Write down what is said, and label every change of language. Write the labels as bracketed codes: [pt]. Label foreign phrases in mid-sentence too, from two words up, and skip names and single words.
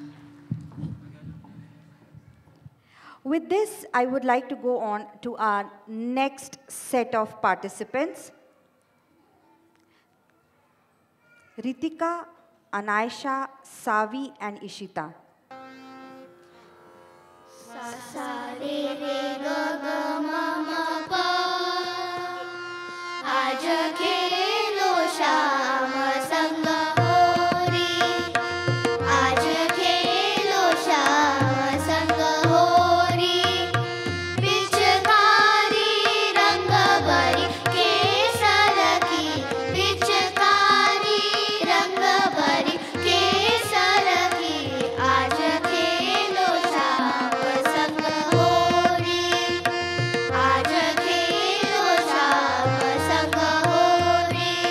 [en] With this, I would like to go on to our next set of participants. Ritika, Anaisha, Savi, and Ishita. [hi] सा रे रे ग ग म म प आज खेलो श्याम संग होरी आज खेलो श्याम संग होरी पिचकारी रंग भरी केसर की पिचकारी रंग भरी केसर की आज खेलो श्याम संग होरी आज खेलो श्याम संग होरी